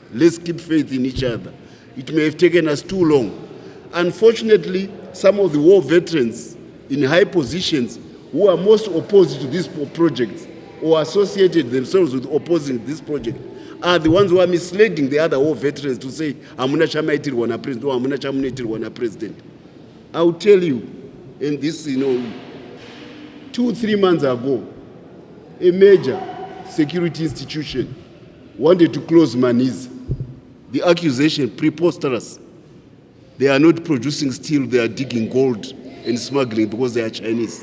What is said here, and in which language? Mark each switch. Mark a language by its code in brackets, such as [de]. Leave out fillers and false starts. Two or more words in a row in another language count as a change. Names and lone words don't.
[en] Let's keep faith in each other. It may have taken us too long, Unfortunately, some of the war veterans in high positions who are most opposed to this project or associated themselves with opposing this project are the ones who are misleading the other war veterans to say, [sn] "Hamuna chamaitirwa na president," or "Hamuna chamunaitirwa na president." [en] I will tell you, in this, 2-3 months ago, a major security institution wanted to close Maniz. The accusation, preposterous. They are not producing steel, they are digging gold and smuggling because they are Chinese.